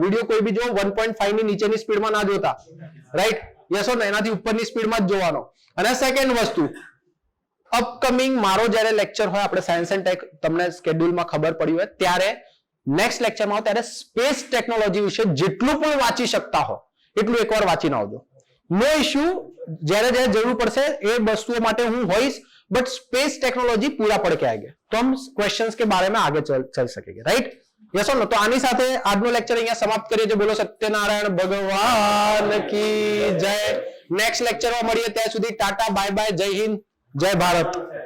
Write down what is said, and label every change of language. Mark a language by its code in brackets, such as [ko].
[gu] Video કોઈ બી જો 1.5 ની નીચેની સ્પીડમાં ના જોતા. રાઈટ? [en] Yes or no? [gu] એનાથી ઉપરની સ્પીડમાં જ જોવાનો. અને સેકન્ડ વસ્તુ, અપકમિંગ મારો જ્યારે લેક્ચર હોય, આપણે સાયન્સ એન્ડ ટેક તમને શેડ્યુલમાં ખબર પડી હોય ત્યારે નેક્સ્ટ લેક્ચરમાં આવો ત્યારે સ્પેસ ટેકનોલોજી વિશે જેટલું પણ વાંચી શકતા હો એટલું એકવાર વાંચીને આવજો. નો ઇશ્યુ, જ્યારે જરૂર પડશે એ વસ્તુઓ માટે હું હોઈશ, [hi] बट स्पेस टेक्नोलॉजी पूरा पढ़ के आएंगे तो हम क्वेश्चंस के बारे में आगे चल सकेंगे. [en] Right? Yes और no? [gu] तो आनी સાથે આજનો લેક્ચર અહીંયા સમાપ્ત કરીએ છીએ. બોલો સત્યનારાયણ ભગવાન કી જય. નેક્સ્ટ લેક્ચરમાં મળીએ, ત્યાં સુધી ટાટા, બાય બાય, જય હિન્દ, જય ભારત.